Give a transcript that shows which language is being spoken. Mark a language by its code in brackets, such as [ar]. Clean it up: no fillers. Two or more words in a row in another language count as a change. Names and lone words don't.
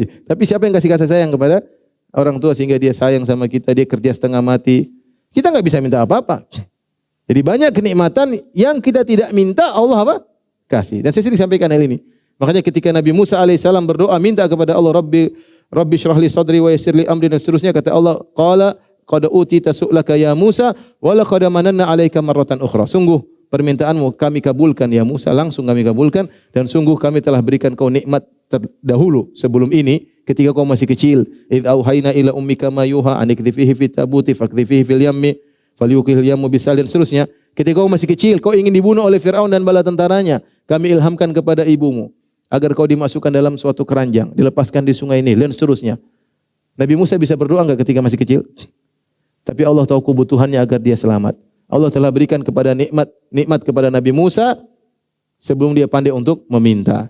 [id] Tapi siapa yang kasih sayang kepada orang tua sehingga dia sayang sama kita, dia kerja setengah mati. Kita enggak bisa minta apa-apa. Jadi banyak kenikmatan yang kita tidak minta, Allah apa? Kasih. Dan saya sering sampaikan hal ini. Makanya ketika Nabi Musa alaihissalam berdoa minta kepada Allah, [ar] رب اشرح لي صدري ويسر لي أمري, [id] dan seterusnya, kata Allah, [ar] قال قد أوتيت سؤلك يا موسى ولقد مننا عليك مرة أخرى. [id] Sungguh permintaanmu kami kabulkan ya Musa, langsung kami kabulkan, dan sungguh kami telah berikan kau nikmat terdahulu sebelum ini ketika kau masih kecil. [ar] إذ أوحينا إلى أمك ما يوحى أن اقذفيه في التابوت فاقذفيه في اليم فليلقه اليم بالسا, [id] dan seterusnya. Ketika kau masih kecil, kau ingin dibunuh oleh Firaun dan bala tentaranya, kami ilhamkan kepada ibumu agar kau dimasukkan dalam suatu keranjang, dilepaskan di sungai Nil, dan seterusnya. Nabi Musa bisa berdoa enggak ketika masih kecil? Tapi Allah tahu kebutuhannya agar dia selamat. Allah telah berikan kepada nikmat kepada Nabi Musa sebelum dia pandai untuk meminta.